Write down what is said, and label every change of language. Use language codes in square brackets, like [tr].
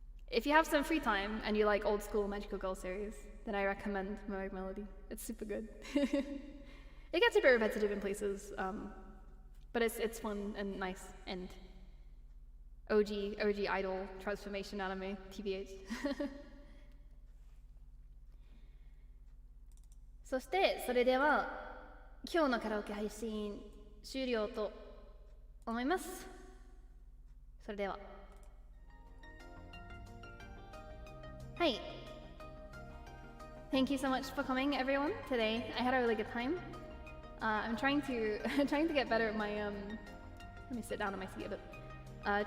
[en] If you have some free time and you like old school Magical Girl series, then I recommend Mermaid Melody. It's super good. It gets a bit repetitive in places, but it's fun and nice and OG idol transformation anime, TBH. [ja] そしてそれでは今日のカラオケ配信終了と思います。それでははい、 [en] Thank you so much for coming, everyone. Today, I had a really good time. I'm trying to get better at my Let me sit down on my seat a bit.